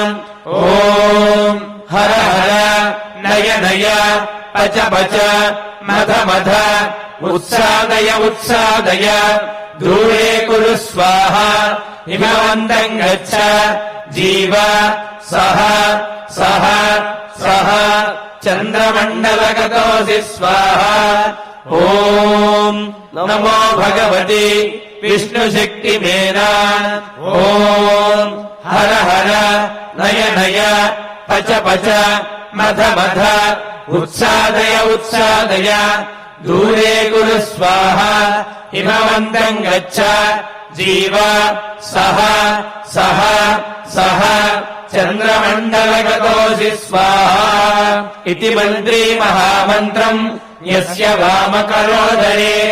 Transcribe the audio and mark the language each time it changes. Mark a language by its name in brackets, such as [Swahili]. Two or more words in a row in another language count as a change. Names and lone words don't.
[Sanskrit] ఓం హర హర నయ నయ పచ పచ మధ మధ ఉత్సాదయ ఉత్సాదయ దూరే కురు స్వాహా హిమవంతం గచ్చ జీవ సహ సహ సహ చంద్రమండలగతోసి స్వాహా. ఓం నమో భగవతి विष्णुशक्तिमेना ॐ हर हर नय नय पच पच मध मध उत्सादय उत्सादय दूरे कुरु स्वाहा हिमवन्तम् गच्छ जीव सह सह सह चन्द्रमण्डलगतोऽसि स्वाहा इति मन्त्री महामन्त्रम् यस्य वामकरोदरे